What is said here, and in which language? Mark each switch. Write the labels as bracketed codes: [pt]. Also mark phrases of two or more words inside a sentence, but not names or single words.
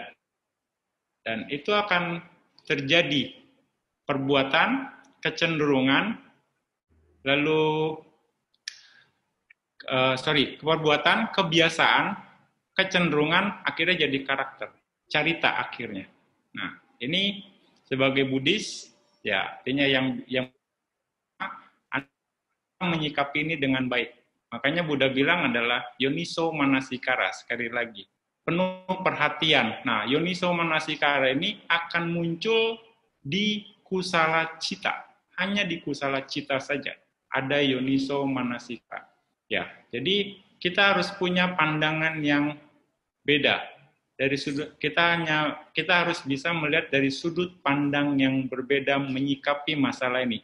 [id] Dan itu akan terjadi perbuatan, kecenderungan, lalu perbuatan, kebiasaan, kecenderungan, akhirnya jadi karakter, carita akhirnya. Nah, ini sebagai Buddhis, ya artinya yang menyikapi ini dengan baik. Makanya Buddha bilang adalah [pi] yoniso manasikara, [id] sekali lagi, penuh perhatian. Nah, [pi] yoniso manasikara [id] ini akan muncul di [pi] kusala cita, [id] hanya di [pi] kusala cita [id] saja. [pi] ada yoniso manasika. [id] Ya, jadi kita harus punya pandangan yang beda. Dari sudut kita harus bisa melihat dari sudut pandang yang berbeda menyikapi masalah ini.